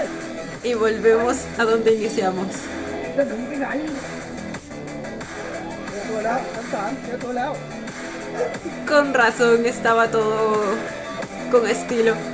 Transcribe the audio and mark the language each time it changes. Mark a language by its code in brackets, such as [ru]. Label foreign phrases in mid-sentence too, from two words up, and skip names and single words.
[es] Y volvemos a donde iniciamos. [th] จะหนีไปไหนเจอตัวแล้วชั้นสามเจอตัวแล้ว [es] Con razón estaba todo con estilo.